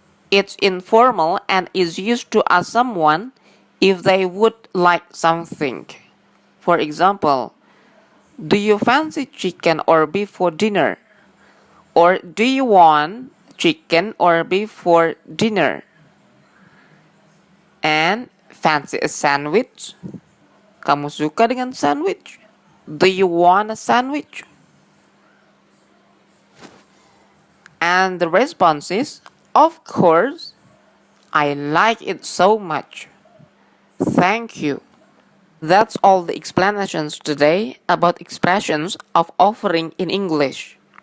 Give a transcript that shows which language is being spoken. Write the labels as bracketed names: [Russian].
[English] It's informal and is used to ask someone if they would like something. For example, do you fancy chicken or beef for dinner? Or do you want chicken or beef for dinner? And fancy a sandwich? [Indonesian] Kamu suka dengan sandwich? [English] Do you want a sandwich? And the response is, of course, I like it so much. Thank you. That's all the explanations today about expressions of offering in English.